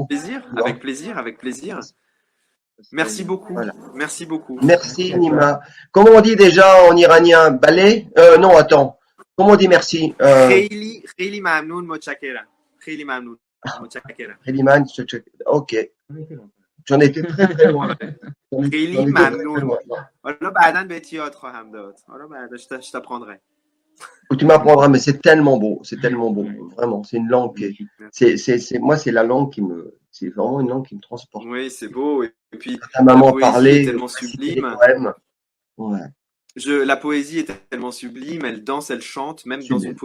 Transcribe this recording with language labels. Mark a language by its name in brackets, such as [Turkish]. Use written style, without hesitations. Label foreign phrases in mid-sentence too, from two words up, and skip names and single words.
[French] Avec plaisir. Merci beaucoup. Voilà. Merci beaucoup. Merci Nima. Comment on dit déjà en iranien? Balai? Non, attends. Comment on dit merci? [Persian] خیلی ممنون متشکرم. خیلی ممنون متشکرم. [French] Ok. J'en étais très très loin. [Persian] خیلی ممنون. حالا بعداً بهت یاد خواهم داد. حالا بعدش [French] je t'apprendrai. Tu m'apprendras, mais c'est tellement beau, vraiment. C'est une langue moi, c'est la langue c'est vraiment une langue qui me transporte. Oui, c'est beau. Et puis ta la maman poésie est parlait, tellement récitait des sublime. poèmes. Ouais, La poésie est tellement sublime, elle danse, elle chante, même dans une